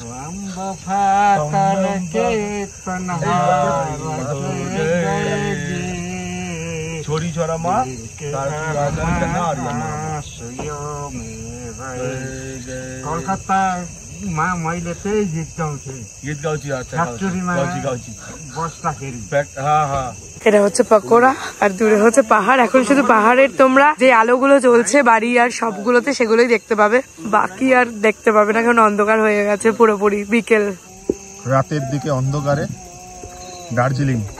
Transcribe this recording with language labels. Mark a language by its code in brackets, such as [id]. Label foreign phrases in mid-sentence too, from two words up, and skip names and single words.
[ne] छोरी छोरा माँ कलकत्तामा मैले त्यही गीत गाउँथेँ। गीत गाउँछु फ्याक्ट्रीमा बस्दाखेरि। [bn] এটা হচ্ছে পকোড়া আর দূরে হচ্ছে পাহাড়। এখন শুধু পাহাড়ের তোমরা যে আলোগুলো জ্বলছে বাড়ি আর সবগুলোতে সেগুলোই দেখতে পাবে, বাকি আর দেখতে পাবে না কারণ অন্ধকার হয়ে গেছে পুরোপুরি। বিকেল রাতের দিকে অন্ধকারে দার্জিলিং।